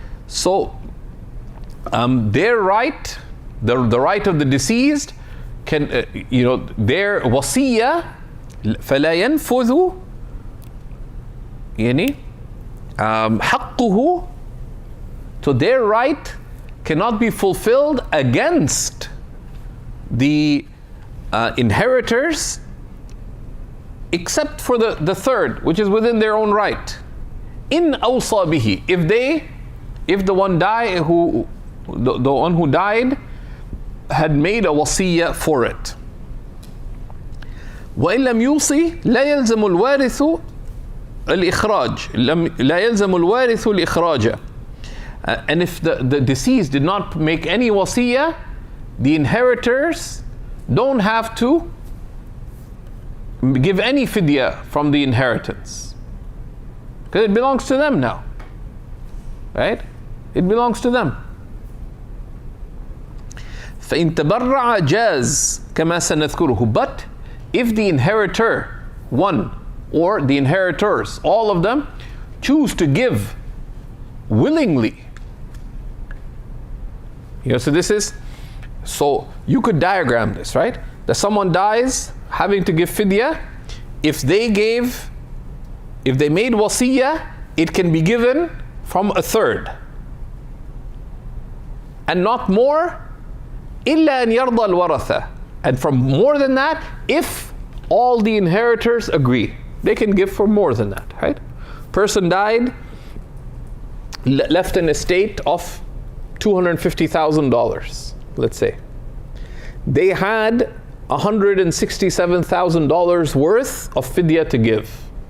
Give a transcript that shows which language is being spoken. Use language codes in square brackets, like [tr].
[en] So their right, the right of the deceased, can their wasiyah [ar] فلا ينفذ يعني حقه, [en] so their right cannot be fulfilled against the inheritors except for the third, which is within their own right. In awsa bihi, if the one who died had made a wasiyah for it. [ar] وإن لم يوصي لا يلزم الوارث الإخراج لا يلزم الوارث الإخراج. [en] And if the deceased did not make any wasiyah, the inheritors don't have to give any fidya from the inheritance, because it belongs to them now. Right? It belongs to them. [ar] فإن تبرع جاز كما سنذكره. [en] But if the inheritor, one, or the inheritors, all of them, choose to give willingly. So you could diagram this, right? That someone dies having to give fidya. If they made wasiyah, it can be given from 1/3. And not more, [ar] إلا أن يرضى الورثة. [en] And from more than that, if all the inheritors agree. They can give for more than that, right? Person died, left an estate of $250,000, let's say. They had $167,000 worth of fidya to give.